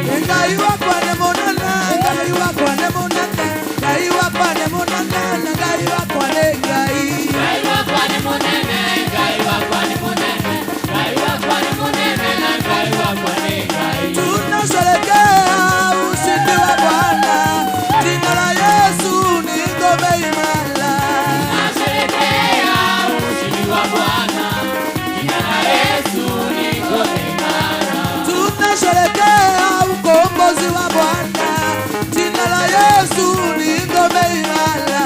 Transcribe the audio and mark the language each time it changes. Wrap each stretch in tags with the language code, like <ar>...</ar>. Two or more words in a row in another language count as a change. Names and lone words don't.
<ki>Ngai wakwa nĩ mũnene, Ngai wakwa nĩ mũnene, Ngai wakwa nĩ mũnene, na Ngai wakwa nĩ Ngai. Ngai wakwa nĩ mũnene, Ngai wakwa nĩ mũnene, Ngai wakwa nĩ mũnene, na Ngai wakwa nĩ Ngai.</ki> <sw>Tunasherehekea ushindi wa Bwana, jina la Yesu ni ngome imara. Tunasherehekea ushindi wa Bwana, jina la Yesu ni ngome imara. Tunasherehekea ukombozi wa Bwana, jina la Yesu ni ngome imara.</sw>